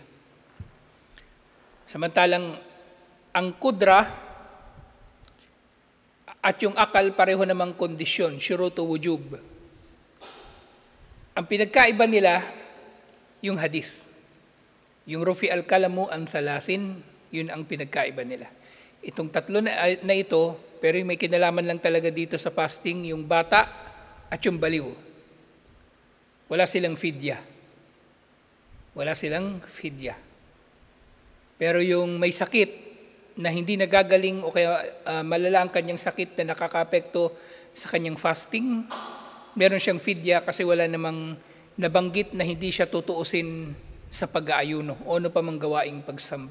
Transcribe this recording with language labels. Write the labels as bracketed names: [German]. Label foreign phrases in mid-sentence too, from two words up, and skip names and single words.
[Filipino] Samantalang ang kudra at yung akal pareho namang kondisyon, [Arabic] شروط الوجوب. [Filipino] Ang pinagkaiba nila, yung hadith. Yung [Arabic] رفع القلم عن ثلاث, [Filipino] yun ang pinagkaiba nila. Itong tatlo na ito, pero may kinalaman lang talaga dito sa fasting, yung bata at yung baliw. Wala silang fidya. Wala silang fidya. Pero yung may sakit na hindi nagagaling o kaya malala ang kanyang sakit na nakakaapekto sa kanyang fasting, meron siyang fidya kasi wala namang nabanggit na hindi siya tutuusin sa pag-aayuno o ano pa mang gawaing pagsamba.